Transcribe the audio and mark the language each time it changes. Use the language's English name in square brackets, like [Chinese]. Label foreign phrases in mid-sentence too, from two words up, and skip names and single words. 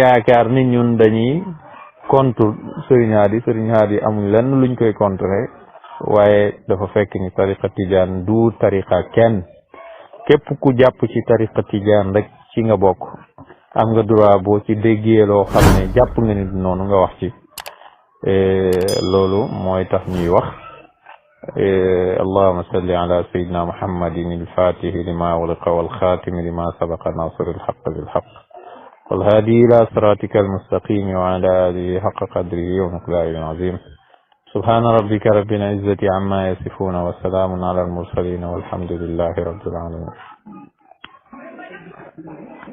[Wolof] yaakaar ni ñun dañuy contre Serigne Hady amuñ lenn luñ koy contre waaye dafa fekk ni tariqa Tidiane du tariqa kenn képp ku jàpp ci tariqa Tidiane rek ci nga bokk am nga droit boo ci déggee loo xam ne jàpp nga ni noonu nga wax ci loolu mooy tax ñuy wax [Arabic] اللهم صل على سيدنا محمد الفاتح لما أغلق والخاتم لما سبق ناصر الحق بالحق والهادي إلى صراطك المستقيم وعلى آله حق قدره ومقداره العظيم سبحان ربك رب العزة عما يصفون وسلام على المرسلين والحمد لله رب العالمين